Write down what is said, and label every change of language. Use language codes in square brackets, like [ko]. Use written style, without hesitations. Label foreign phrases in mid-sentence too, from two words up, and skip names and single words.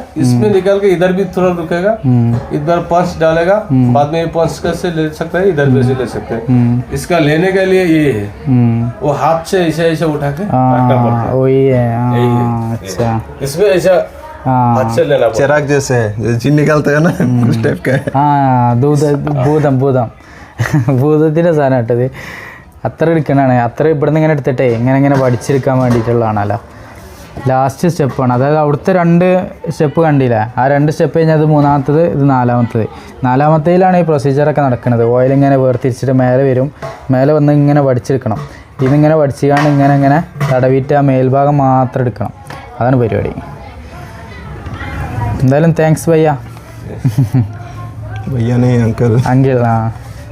[hi] इसमें निकल के इधर भी थोड़ा रुकेगा, इधर पंच डालेगा, बाद में पंच कैसे ले सकते हैं, इधर भी से ले सकते हैं। इसका लेने के लिए ये है, वो हाथ से ऐसे ऐसे उठा के रखना पड़ता है। वही है, यही हाँ, है। अच्छा इसमें ऐसा हाथ से लेना पड़ता है। चिराग जैसे है, जो जिन निकलते हैं ना उस टाइप का है। [ml] ആ ഭൂതത്തിൻ്റെ സാധനം ഇട്ടത് അത്ര എടുക്കണതാണ്. അത്ര ഇവിടുന്ന് ഇങ്ങനെ എടുത്തിട്ടേ ഇങ്ങനെ പഠിച്ചെടുക്കാൻ വേണ്ടിയിട്ടുള്ളതാണല്ലോ. ലാസ്റ്റ് സ്റ്റെപ്പാണ്, അതായത് അവിടുത്തെ 2 സ്റ്റെപ്പ് കണ്ടില്ല, ആ 2 സ്റ്റെപ്പ് കഴിഞ്ഞാൽ അത് മൂന്നാമത്തത്, ഇത് നാലാമത്തേലാണ് ഈ പ്രൊസീജിയറൊക്കെ നടക്കുന്നത്. ഓയിൽ ഇങ്ങനെ വേർതിരിച്ചിട്ട് മേലെ വരും, മേലെ വന്ന് ഇങ്ങനെ പഠിച്ചെടുക്കണം. ഇതിങ്ങനെ പഠിച്ചുകൊണ്ട് ഇങ്ങനെ തടവിയിട്ട് ആ മേൽഭാഗം മാത്രം എടുക്കണം, അതാണ് പരിപാടി. എന്തായാലും താങ്ക്സ് ഭയ്യ. [hi] भैया नहीं अंकल [ml] അങ്കിൾ. ആ